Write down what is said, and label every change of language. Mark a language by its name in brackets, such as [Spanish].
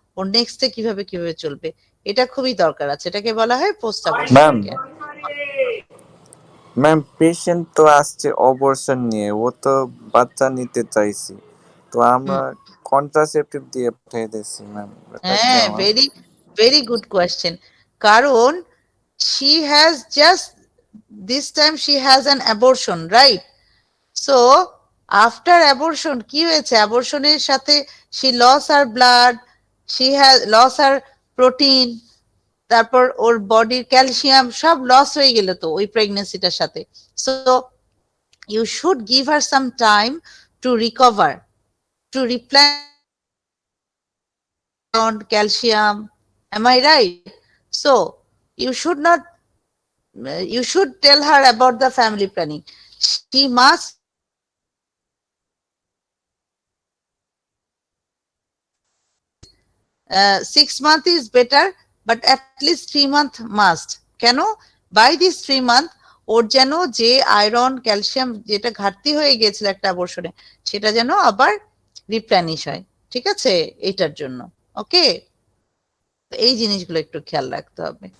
[Bangla] ওর নেক্সটে কিভাবে কিভাবে চলবে, এটা খুবই দরকার আছে। এটাকে বলা হয় post ma'am abortion care. Ma'am patient তো আসছে অবর্ষণ নিয়ে, ও তো বাচ্চা নিতে চাইছি, তো আমরা কন্ট্রাসেপটিভ দিয়ে পাঠিয়ে দিচ্ছি ম্যাম, এটা হ্যাঁ, কেমন? [English] Very very good question. কারণ she has just this time she has an abortion, right? So after abortion [Bangla] কি হয়েছে, অ্যাবর্শনের সাথে [English] she lost her blood, she has lost her protein, [Bangla] তারপর ওর বডির ক্যালসিয়াম সব লস হয়ে গেল তো ওই প্রেগনেন্সিটার সাথে। [English] So you should give her some time to recover, to replenish calcium. Am I right? So you should not, you should tell her about the family planning. She must uh, 6 months is better, but at least 3 month must. [Bangla] কেন? [English] by this 3 month [Bangla] ওর যেন যে iron calcium যেটা ঘাটতি হয়ে গিয়েছিল একটা অ্যাবর্শনে, সেটা যেন আবার রিপ্লেনিশ হয়। ঠিক আছে, এইটার জন্য। ওকে, এই জিনিসগুলো একটু খেয়াল রাখতে হবে।